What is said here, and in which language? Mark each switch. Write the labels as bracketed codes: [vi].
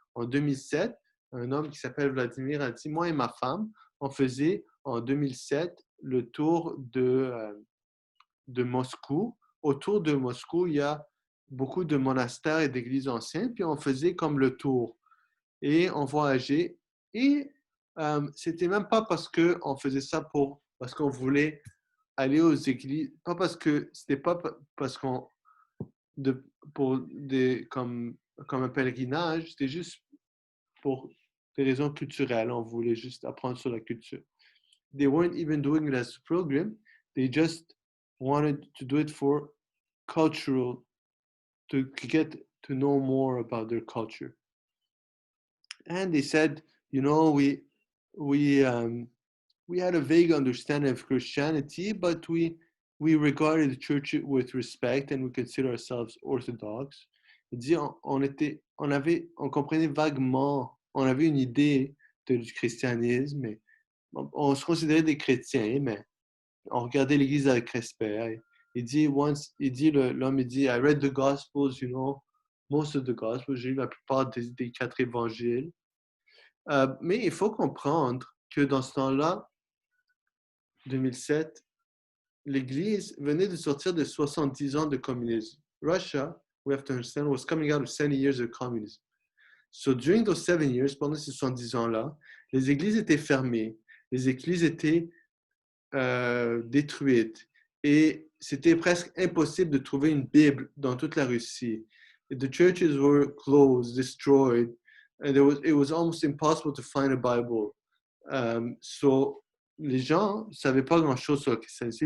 [fr] En 2007, un homme qui s'appelle Vladimir a dit, moi et ma femme, on faisait en 2007 le tour de Moscou. Autour de Moscou, il y a beaucoup de monastères et d'églises anciennes, puis on faisait comme le tour. Et on voyageait. Et c'était même pas parce qu'on faisait ça parce qu'on voulait aller aux églises, pas parce que c'était pas parce qu'on comme un pèlerinage, c'était juste pour des raisons culturelles. On voulait juste apprendre sur la culture. [en] They weren't even doing it as a program. They just wanted to do it for cultural, to get to know more about their culture. And they said, you know, we had a vague understanding of Christianity, but we regarded the church with respect and we consider ourselves Orthodox. [fr] Il dit, on comprenait vaguement, on avait une idée du christianisme, mais on se considérait des chrétiens, mais on regardait l'Église avec respect. Il dit, l'homme, il dit, [en] I read the Gospels, [fr] you know, most of the Gospels, j'ai lu la plupart des 4 évangiles. Mais il faut comprendre que dans ce temps-là, 2007, l'Église venait de sortir de 70 ans de communisme. [en] Russia, we have to understand, was coming out of 70 years of communism. So during those 7 years, [fr] pendant ces 70 ans-là, les églises étaient fermées, les églises étaient détruites et c'était presque impossible de trouver une Bible dans toute la Russie. [en] The churches were closed, destroyed, and it was almost impossible to find a Bible. [fr] So, les gens ne savaient pas grand-chose sur le christianisme.